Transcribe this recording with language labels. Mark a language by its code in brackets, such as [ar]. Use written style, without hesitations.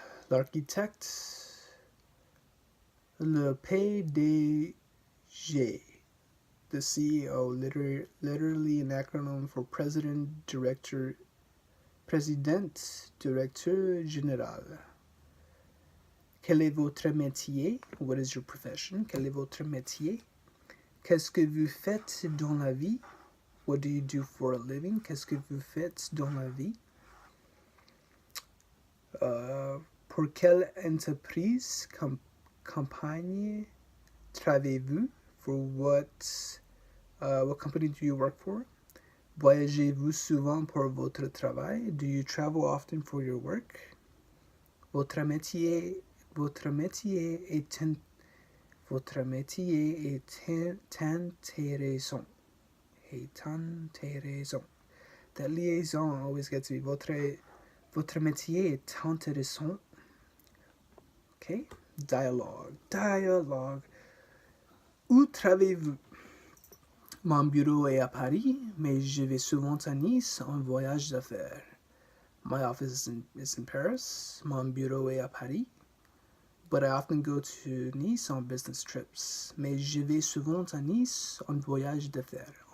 [fr] L'architecte, le PDG, [en] the CEO, literally an acronym for President, Directeur Général. [fr] Quel est votre métier? [en] What is your profession? [fr] Quel est votre métier? Qu'est-ce que vous faites dans la vie? [en] What do you do for a living? [fr] Qu'est-ce que vous faites dans la vie? Pour quelle entreprise, compagnie travaillez-vous? [en] For what company do you work for? [fr] Voyagez-vous souvent pour votre travail? [en] Do you travel often for your work? [fr] Votre métier est intéressant. [en] That liaison always gets me. [fr] Votre métier est intéressant. [en] Okay, [fr] Dialogue. Où travaillez-vous? Mon bureau est à Paris, mais je vais souvent à Nice en voyage d'affaires. [en] My office is in Paris. [fr] Mon bureau est à Paris, [en] but I often go to Nice on business trips. [fr] Mais je vais souvent à Nice en voyage d'affaires.